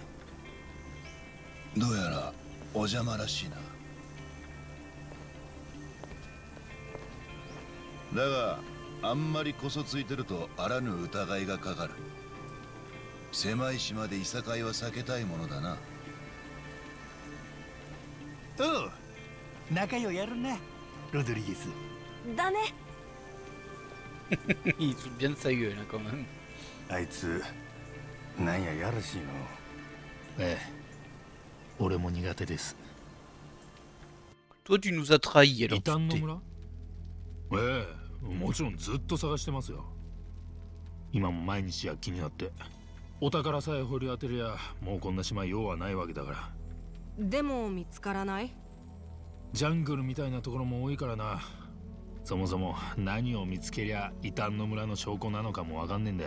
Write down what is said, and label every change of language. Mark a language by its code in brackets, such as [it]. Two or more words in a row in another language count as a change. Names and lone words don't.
[ja] どうやらお邪魔らしいな。だがあんまりこそついてるとあらぬ疑いがかかる。狭い島でいさかいは避けたいものだな。おう、仲良やるな、ロドリゲス。だね。 [fr] Il se fout bien de sa gueule là quand même. [ja] あいつ、なんややらしいの。ええ、俺も苦手です。 [fr] Toi tu nous as trahis alors. [ja] 異端の村？ええ、もちろんずっと探してますよ。今も毎日躍起になって。お宝さえ掘り当てりゃもうこんな島用はないわけだから。でも見つからない？ジャングルみたいなところも多いからな。そもそも何を見つけりゃ異端の村の証拠なのかもわかんねえんだよ。